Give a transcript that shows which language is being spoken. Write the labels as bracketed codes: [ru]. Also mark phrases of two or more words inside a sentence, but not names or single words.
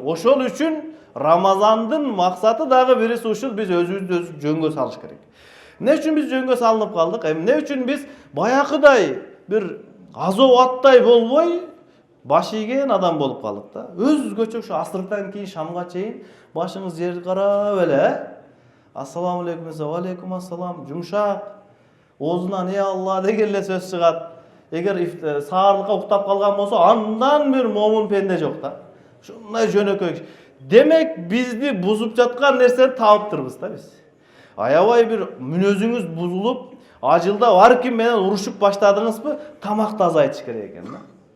[ky] Ошол үчүн Рамазандын максаты дагы бириси ушул, биз өзүбүздү жөнгө салыш керек. Эмне үчүн биз жөнгө салынып калдык? Эмне үчүн биз баягыдай бир азоо аттай болбой баш ийген адам болуп калдык да. Өзгөчө ушу асырдан кийин шамга чейин башыңыз жерди карап эле [ar] السلام عليكم، وعليكم السلام, [ky] жумшак, оозунан Алла деген эле сөз чыгат. Эгер саарлыкка уктап калган болсо, андан бир момун пенде жок да. Ушундай жөнөкөй. Демек бизди бузуп жаткан нерсени таптырбыз да биз. Аябай бир мүнөзүңүз бузулуп, ажылда бар ким менен урушуп баштадыңызбы, тамакты азайтыш керек экен да.